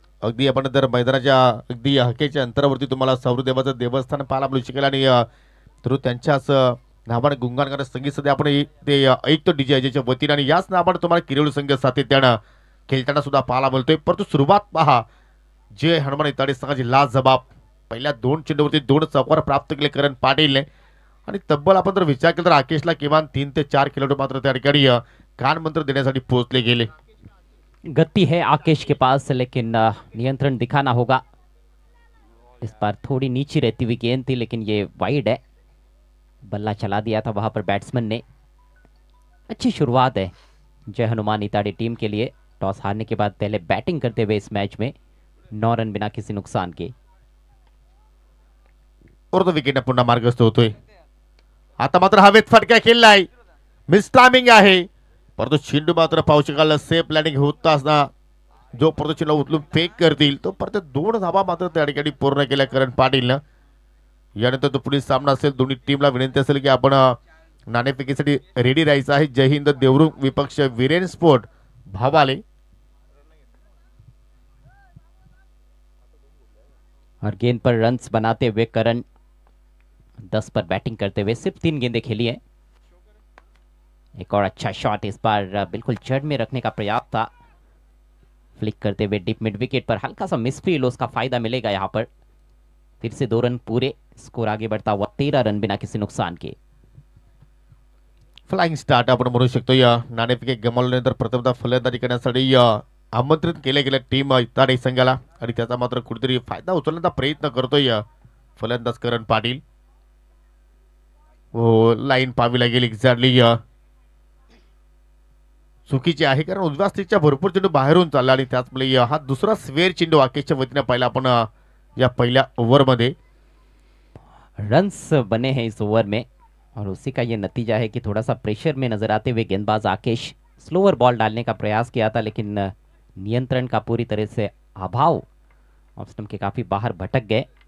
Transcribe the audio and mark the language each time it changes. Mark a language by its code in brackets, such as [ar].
[mr] अगदी आपण जर मैदानाच्या अगदी हकेच्या अंतरावरती तुम्हाला सावरीदेवाचं देवस्थान पाहायला मिळू शकेल आणि तर त्यांच्याच नावाने गुणगान करणारे संगीत सध्या आपण ते ऐकतो डीजे अजयच्या वतीने आणि याच नावाने तुम्हाला किरवली संघ सातत्यानं खेळताना सुद्धा पाहायला मिळतोय. परंतु सुरुवात पहा जय हनुमान इताडे संघाची लाजबाब. पहिल्या 2 चेंडूवरती 2 चौकार प्राप्त केले करण पाटीलने आणि तब्बल आपण जर विचार केला तर आकेशला किमान 3 ते 4 खेळाडू मात्र त्या ठिकाणी कान मंत्र देण्यासाठी पोहोचले गेले. [hi] गति है आकेश के पास, लेकिन नियंत्रण दिखाना होगा. इस बार थोड़ी नीची रहती हुई गेंद थी, लेकिन ये वाइड है. बल्ला चला दिया था वहां पर बैट्समैन ने. अच्छी शुरुआत है जय हनुमान इताड़ी टीम के लिए. टॉस हारने के बाद पहले बैटिंग करते हुए इस मैच में 9 रन बिना किसी नुकसान के. और तो [mr] विकेट पुन्हा मार्गस्थ होतोय. आता मात्र हवेत फटका खेळलाय. मिस टायमिंग आहे, परंतु चेंडू मात्र पाहू शकाल सेफ लँडिंग होत असताना जो परत चेंडू उचलून फेक करतील तो परत 2 धावा मात्र त्या ठिकाणी पूर्ण केल्या करण पाटीलनं. यानंतर तो पुढील सामना असेल. दोन्ही टीमला विनंती असेल की आपण नाणेफेकीसाठी रेडी राहायचं आहे. जय हिंद देवरुख विपक्ष वीरेन स्पोर्ट भावाले. [hi] और गेंद पर रन्स बनाते हुए करण 10 पर बैटिंग करते हुए सिर्फ 3 गेंदें खेली हैं. एक और अच्छा शॉट इस बार बिल्कुल जड़ में रखने का प्रयास था. फ्लिक करते हुए डीप मिड विकेट पर हल्का सा मिसफील, उसका फायदा मिलेगा यहां पर. फिर से 2 रन पूरे, स्कोर आगे बढ़ता हुआ 13 रन बिना किसी नुकसान के. [mr] फ्लाइंग स्टार्ट आपण म्हणू शकतो. या नाणेफेक गमावल्यानंतर प्रथमतः फलंदाजी करण्यासाठी आमंत्रित केले गेले टीम इताडे संघाला आणि त्याचा मात्र कुठेतरी फायदा उचलण्याचा प्रयत्न करतोय फलंदाज करण पाटील. हो, लाईन पाहावी लागेल एक्झॅक्टली चुकीची आहे, कारण उजव्या स्थितीच्या भरपूर चेंडू बाहेरून चालला आणि त्याचमुळे हा दुसरा स्वेअर चेंडू आकेशच्या वतीने पाहिला आपण या पहिल्या ओव्हरमध्ये. [hi] रन्स बने हैं इस ओवर में और उसी का ये नतीजा है कि थोड़ा सा प्रेशर में नजर आते हुए गेंदबाज आकेश स्लोअर बॉल डालने का प्रयास किया था, लेकिन नियंत्रण का पूरी तरह से अभाव, ऑफ स्टंप के काफी बाहर भटक गए.